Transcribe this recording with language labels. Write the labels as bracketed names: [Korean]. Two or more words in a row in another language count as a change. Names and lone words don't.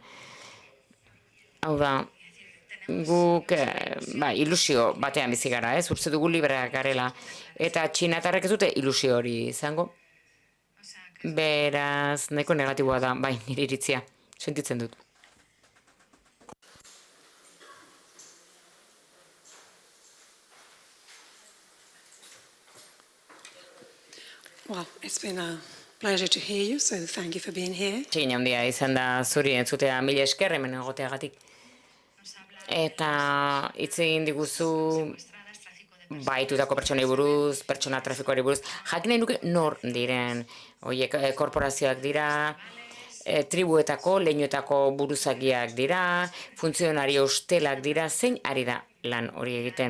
[Basque] Hau da, guk ilusio batean bizi gara, ez? Uste dugu libreak garela. Eta txinatarrek ez dute ilusio hori izango. Beraz, nahiko negatiboa da, bai, nire iritzia, sentitzen dut. [English] Well, it's been a pleasure to hear you, so thank you for being here. [Basque] Txin handia izan da zuri entzutea, mila esker hemen egoteagatik. Eta hitz egin diguzu baitutako pertsonei buruz, pertsona trafikoari buruz, jakin nahi nuke nor diren, horiek korporazioak dira, tribuetako, leinuetako buruzagiak dira, funtzionario ustelak dira, zein ari da lan hori egiten.